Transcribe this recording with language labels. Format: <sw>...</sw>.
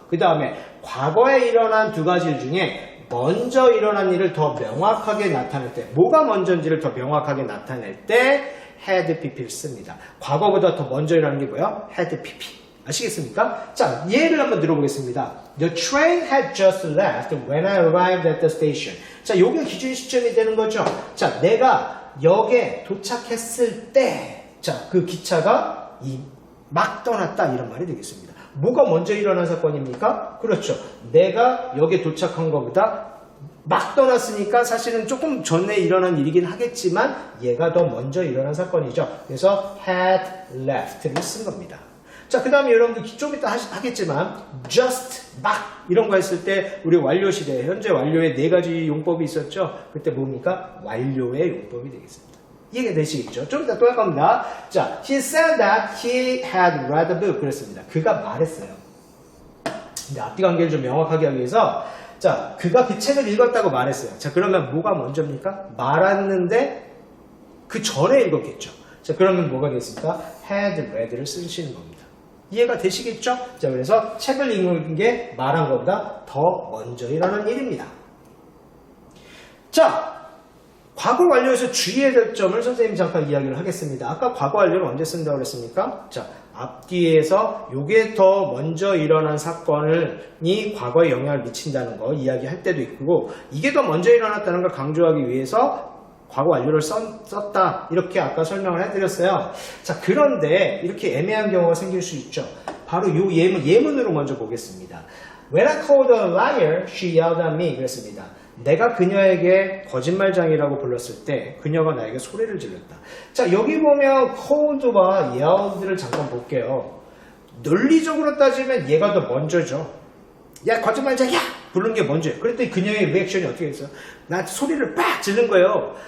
<ko>그 다음에 과거에 일어난 두 가지 일 중에 먼저 일어난 일을 더 명확하게 나타낼 때, 뭐가 먼저인지를 더 명확하게 나타낼 때 had pp를 씁니다. 과거보다 더 먼저 일어난 게 뭐예요? had pp. 아시겠습니까? 자, 예를 한번 들어보겠습니다.</ko> <en>The train had just left when I arrived at the station.</en> <ko>자, 요게 기준 시점이 되는 거죠. 자, 내가 역에 도착했을 때, 자, 그 기차가 막 떠났다. 이런 말이 되겠습니다. 뭐가 먼저 일어난 사건입니까? 그렇죠. 내가 역에 도착한 것보다 막 떠났으니까 사실은 조금 전에 일어난 일이긴 하겠지만 얘가 더 먼저 일어난 사건이죠. 그래서 had left를 쓴 겁니다. 자, 그 다음에 여러분들 좀 이따 하겠지만 just 막 이런 거 했을 때 우리 완료 시대 현재 완료에 네 가지 용법이 있었죠. 그때 뭡니까? 완료의 용법이 되겠습니다. 이해가 되시겠죠? 좀 이따 또 할 겁니다. 자,</ko> <en>he said that he had read a book.</en> <ko>그랬습니다. 그가 말했어요. 근데 앞뒤 관계를 좀 명확하게 하기 위해서 자, 그가 그 책을 읽었다고 말했어요. 자, 그러면 뭐가 먼저입니까? 말았는데 그 전에 읽었겠죠. 자, 그러면 뭐가 되겠습니까? had read를 쓰시는 겁니다. 이해가 되시겠죠? 자, 그래서 책을 읽는 게 말한 것보다 더 먼저 일어난 일입니다. 자, 과거 완료에서 주의해야 될 점을 선생님이 잠깐 이야기를 하겠습니다. 아까 과거 완료를 언제 쓴다고 그랬습니까? 자, 앞뒤에서 요게 더 먼저 일어난 사건이 과거에 영향을 미친다는 거 이야기할 때도 있고, 이게 더 먼저 일어났다는 걸 강조하기 위해서 과거 완료를 썼다. 이렇게 아까 설명을 해드렸어요. 자, 그런데 이렇게 애매한 경우가 생길 수 있죠. 바로 요 예문으로 먼저 보겠습니다.</ko> <en>When I called her a liar, she yelled at me.</en> <ko>그랬습니다. 내가 그녀에게 거짓말장이라고 불렀을 때 그녀가 나에게 소리를 질렀다. 자, 여기 보면 called와 yelled를 잠깐 볼게요. 논리적으로 따지면 얘가 더 먼저죠. 야, 거짓말장이야! 부른 게 먼저예요. 그랬더니 그녀의 리액션이 어떻게 했어요? 나한테 소리를 빡 지른 거예요.</ko>